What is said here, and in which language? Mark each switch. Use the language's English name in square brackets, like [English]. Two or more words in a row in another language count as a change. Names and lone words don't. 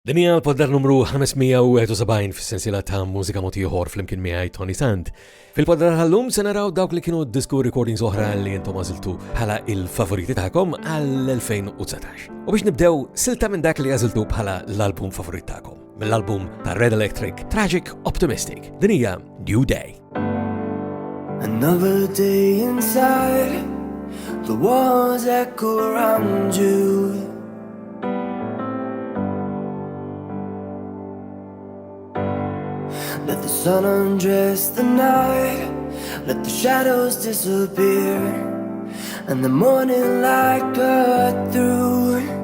[Maltese] Dinja l-poddar numru 571 fis-sensiela ta' Mużika Mod Ieħor flimkien miegħi Toni Sant. Fil-poddar tal-lum se naraw dawk li kienu disku recordings oħra li intom għażiltu bħala il-favoriti tagħkom għall-2019. U biex nibdew silta minn dak li għażiltu bħala l-album favorit tagħkom, mill-album ta' Red Electric, Tragic Optimistic. Din hija New Day. [English] Another day inside, the walls echo around you. Let the sun undress the night, let the shadows disappear, and the morning light cut through.